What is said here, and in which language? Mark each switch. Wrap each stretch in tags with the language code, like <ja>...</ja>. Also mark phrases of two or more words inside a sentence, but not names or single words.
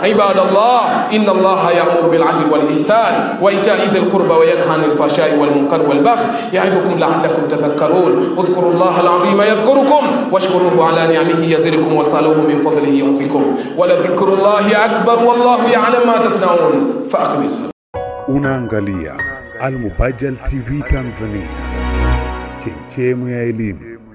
<ar>عباد الله، إن الله يأمر بالعدل والإحسان وإيتاء ذي القربى وينهى عن الفحشاء والمنكر والبغي يعظكم لعلكم تذكرون. اذكروا الله العظيم يذكركم واشكروه على نعمه يزدكم واسألوه من فضله يعطكم ولذكر الله أكبر والله يعلم ما تصنعون. Fa'aqim.</ar> <sw>Unaangalia Al Mubajjal TV Tanzania, chemchemu ya elimu.</sw>